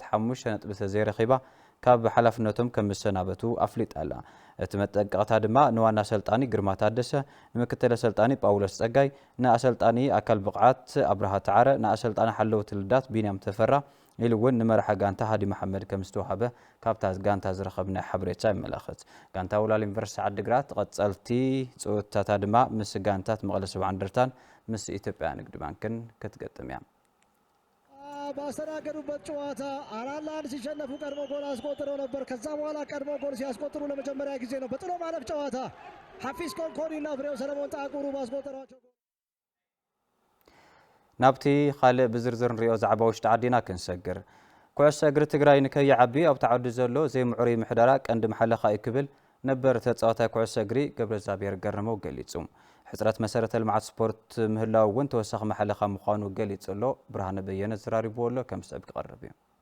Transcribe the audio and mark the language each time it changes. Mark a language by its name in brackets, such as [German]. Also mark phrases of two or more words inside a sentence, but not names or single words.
[Tigrinya] 5 ነጥቢ ተዘይረኺባ ካብ ሓላፍነቶም ከም መሰናበቱ ኣፍሊጣላ እቲ መጠንቀቕታ ድማ ንዋና ሰልጣኒ ግርማ ታደሰ ንምክትለ ሰልጣኒ ጳውሎስ ጸጋይ ንኣሰልጣኒ ኣካል ብቕዓት አብርሃ ተዓረ ንኣሰልጣኒ ሓለውት ልዳት ቢንያም ተፈራ ኢሉ እውን ንመርሓ ጋንታ ሃዲ መሐመድ ከም ዝተዋሃበ ካብታ ጋንታ ዝረኸብና ሓበሬታ ይመላኸት ጋንታ ወላል ዩኒቨርሲቲ ዓዲግራት ቀጸልቲ ጽወታታ ድማ ምስ ጋንታት መቐለ 70 እንደርታን ምስ ኢትዮጵያ ንግድ ባንክን ክትገጥም እያ [Amharic] ባሰናገዱበት ጨዋታ 4-1 ሲሸነፉ ቀድሞ ጎል አስቆጥረው ነበር ከዛ በኋላ ቀድሞ ጎል ሲያስቆጥሩ ለመጀመሪያ ጊዜ ነው በጥሎ ማለፍ ጨዋታ ሐፊዝ ኮንኮኒና ፍሬው ሰለሞን ጣቁሩ ባስቆጠሯቸው [Tigrinya] ናብቲ ካልእ ብዝርዝር ንሪኦ ዛዕባ ውሽጢ ዓዲና ክንሰግር ኩዕሶ እግሪ ትግራይ ንከይዓቢ ኣብ ተዓዱ ዘሎ ዘይምዕሩይ ምሕደራ ቀንዲ መሓለኻ ይክብል ነበር ተጻዋታይ ኩዕሶ እግሪ ገብረእግዚአብሔር ገረመው ገሊጹ ሕጽረት መሰረተ ልምዓት ስፖርት ምህላው እውን ተወሳኺ መሓለኻ ምዃኑ ገሊጹ ኣሎ ብርሃነ በየነ ዝራሪብዎ ኣሎ ከም ሰብ ክቐርብ እዩ